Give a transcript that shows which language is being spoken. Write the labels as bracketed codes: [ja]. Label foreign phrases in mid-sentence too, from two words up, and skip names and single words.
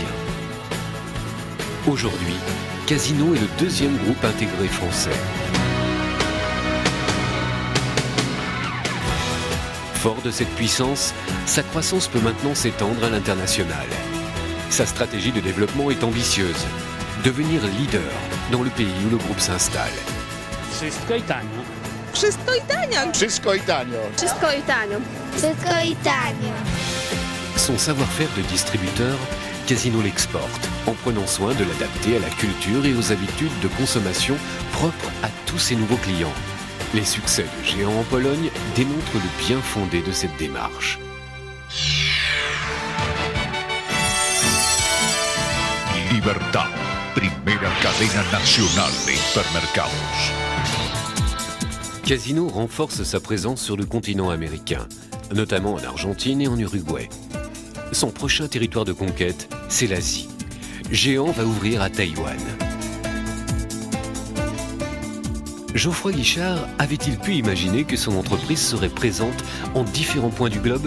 [fr] Aujourd'hui, Casino est le deuxième groupe intégré français. Fort de cette puissance, sa croissance peut maintenant s'étendre à l'international. Sa stratégie de développement est ambitieuse. Devenir leader dans le pays où le groupe s'installe. [pl] Wszystko i tanio. Wszystko i tanio. Wszystko i tanio. Wszystko i tanio. Wszystko i tanio. [fr] Son savoir-faire de distributeur, Casino l'exporte, en prenant soin de l'adapter à la culture et aux habitudes de consommation propres à tous ses nouveaux clients. Les succès de Géant en Pologne démontrent le bien fondé de cette démarche. [es] Libertad, primera cadena nacional de hipermercados. [fr] Casino renforce sa présence sur le continent américain, notamment en Argentine et en Uruguay. Son prochain territoire de conquête, c'est l'Asie. Géant va ouvrir à Taïwan. Geoffroy Guichard avait-il pu imaginer que son entreprise serait présente en différents points du globe ?